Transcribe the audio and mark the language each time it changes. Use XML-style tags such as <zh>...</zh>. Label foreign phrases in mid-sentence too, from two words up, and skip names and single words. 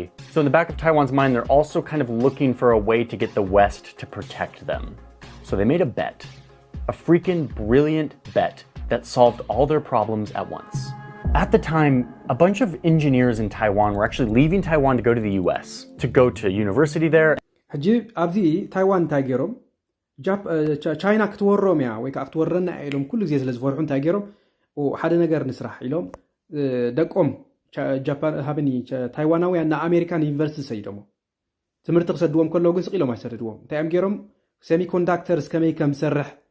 <en>So in the back of Taiwan's mind, they're also kind of looking for a way to get the West to protect them. So they made a bet. A freaking brilliant bet that solved all their problems at once. At the time, a bunch of engineers in Taiwan were actually leaving Taiwan to go to the US, to go to university there.</en> <ti>ሕጂ ኣብዚ ታይዋን እንታይ ገይሮም ቻይና ክትወሮም እያ ወይ ከዓ ክትወረና ኢሎም ኩሉ ግዜ ስለ ዝፈርሑ እንታይ ገይሮም ሓደ ነገር ንስራሕ ኢሎም ደቆም ጃፓን ሃብኒ ታይዋናውያን ንኣሜሪካን ዩኒቨርሲቲ ሰይዶሞ ትምህርቲ ክሰድዎም ከለዉ ግን ስቂሎም ኣይሰደድዎም እንታይ እዮም ገይሮም ሴሚኮንዳክተርስ ከመይ ከም ዝሰርሕ</ti>